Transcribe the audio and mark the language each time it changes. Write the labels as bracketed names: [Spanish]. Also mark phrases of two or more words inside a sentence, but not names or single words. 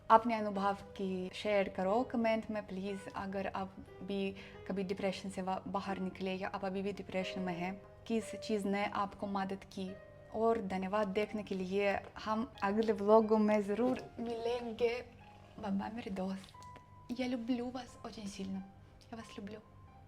[Hindi] अपने अनुभव की शेयर करो कमेंट में प्लीज़। अगर आप भी कभी डिप्रेशन से बाहर निकले या आप अभी भी डिप्रेशन में हैं, किस चीज़ ने आपको मदद की। और धन्यवाद देखने के लिए। हम अगले व्लॉगों में ज़रूर मिलेंगे। [English] bye bye [Hindi] मेरे दोस्त. [Russian] Jag lublю вас очень сильно. Я вас люблю.